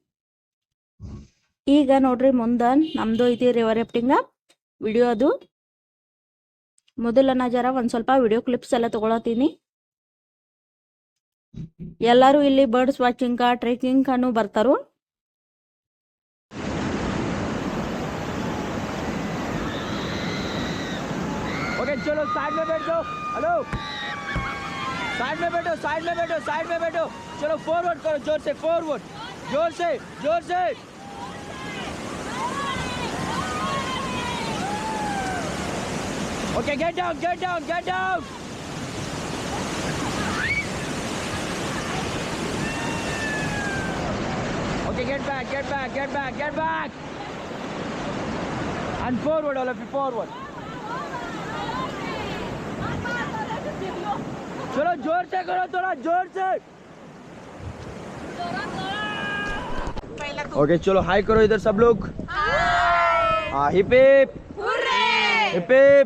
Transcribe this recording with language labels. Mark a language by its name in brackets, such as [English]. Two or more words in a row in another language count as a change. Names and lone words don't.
[Kannada] ಈಗ ನೋಡ್ರಿ, ಮುಂದೆ ನಮ್ದು ಐತಿ [English] river rafting video. [Kannada] ಅದು ಮೊದಲ ನಾ ಜರ ಒಂದು ಸ್ವಲ್ಪ [English] video clips [Kannada] ಎಲ್ಲ ತಗೊಳತೀನಿ. ಎಲ್ಲರೂ ಇಲ್ಲಿ [English] birds watching, [Kannada] ಟ್ರೆಕಿಂಗ್ ಅನ್ನು ಬರ್ತಾರು. [Hindi] ओके चलो साइड में बैठ जाओ. हेलो, साइड में बैठो, साइड में बैठो, साइड में बैठो. चलो फॉरवर्ड करो, जोर से फॉरवर्ड, जोर से, जोर से. [English] okay get down, get down, get down. Okay, get back, get back, get back, get back. And forward, all of you, forward. [Hindi] चलो जोर से करो, थोड़ा जोर से. ओके चलो हाय करो इधर सब लोग. [English] हाँ, hip hip, hip hip.